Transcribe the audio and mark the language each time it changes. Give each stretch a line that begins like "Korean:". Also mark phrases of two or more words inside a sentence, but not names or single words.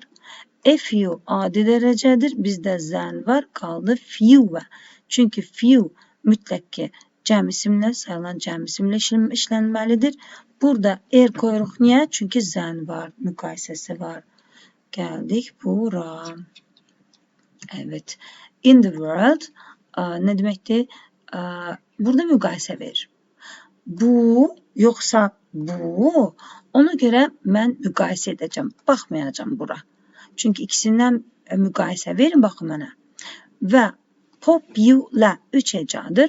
English: A few
Azerbaijani: adi dərəcədir. Bizdə than var. Qaldı few. Çünki few mütləq ki cəm isimlə, sayılan cəm isimlə işlənməlidir. Burada er qoyuruq. Niyə? Çünki than var. Müqayisəsi var. Gəldik bura. Evet.
English: In the world
Azerbaijani: nə deməkdir? Burada müqayisə verir. Bu, yoxsa bu. Ona görə mən müqayisə edəcəm. Baxmayacam bura. Çünki ikisindən müqayisə verin, baxın mənə. Və popular 3 hecadır.